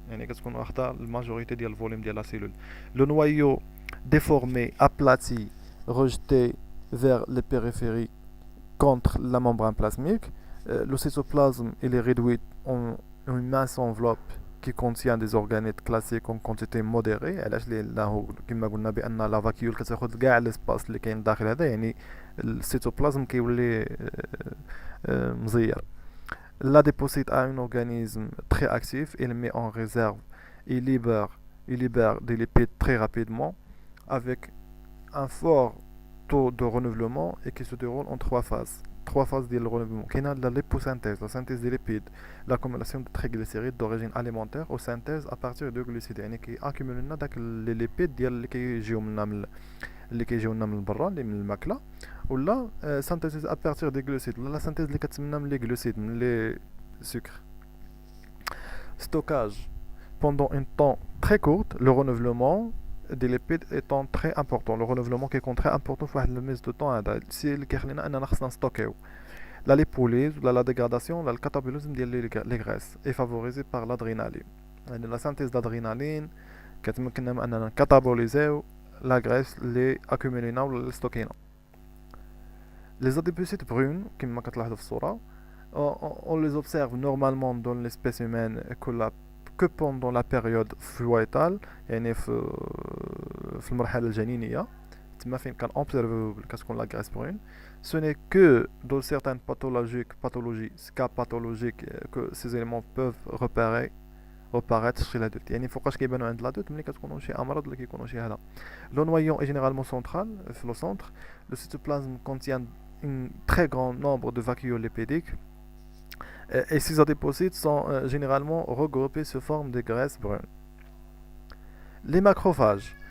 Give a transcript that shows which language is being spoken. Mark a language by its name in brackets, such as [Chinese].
[Arabic] يعني كتكون واخدة [French] la majorité [Arabic] ديال الvolume ديال [French] la cellule. Le noyau déformé, aplati, rejeté vers les périphéries contre la membrane plasmique. Le cytoplasme il est réduit en une mince enveloppe qui contient des organettes classés en quantité modérée. [Arabic] علاش لانه كما قلنا بان لا فاكيول كتاخذ كاع الاسباس اللي كاين داخل هذا, يعني السيتوبلازم كيولي مزير. [French] L'adépocyte a un organisme très actif, il met en réserve, il libère des lipides très rapidement avec un fort taux de renouvellement et qui se déroule en trois phases. Trois phases de renouvellement. Il y a la liposynthèse, la synthèse des lipides, l'accumulation de triglycérides d'origine alimentaire ou synthèse à partir de glucides, [Arabic] يعني كي accumulنا داك les lipides ديال اللي كيجيو لنا من برا اللي من الماكله, ولا synthèse à partir des glucides, ولا la synthèse اللي كتسمى من les glucides, من les sucres. [French] Stockage pendant un temps très court, le renouvellement des lipides étant très important. Le renouvellement qui est très important [Arabic] في واحد الميز دو طون هذا الشيء اللي كيخلينا اننا خصنا نستوكيو. [French] La lipolyse ولا la dégradation ولا le catabolisme ديال les graisses est favorisé par l'adrénaline. [Arabic] يعني [French] la synthèse d'adrénaline [Arabic] كتمكننا من اننا نكاتابوليزيو لا graisse اللي accumulينا ولا اللي ستوكينا. [French] Les adépocytes brunes, [Arabic] كما كتلاحظوا في الصورة, [French] on les observe normalement dans l'espèce humaine que pendant la période fœtale, [Arabic] يعني في المرحلة الجنينية, تما فين كان observe كتكون la graisse brune. [French] Ce n'est que dans certaines pathologies, cas pathologiques, que ces éléments peuvent reparaître chez l'adulte. [Arabic] يعني فوقاش كيبانو عند l'adulte ملي كتكونوا شي امراض ولا كيكونوا شي هذا. [French] Le noyau est généralement central, في le centre. Le cytoplasme contient un très grand nombre de vacuoles lipidiques. Et ces adépocytes sont généralement regroupés sous forme de graisse brune. Les macrophages.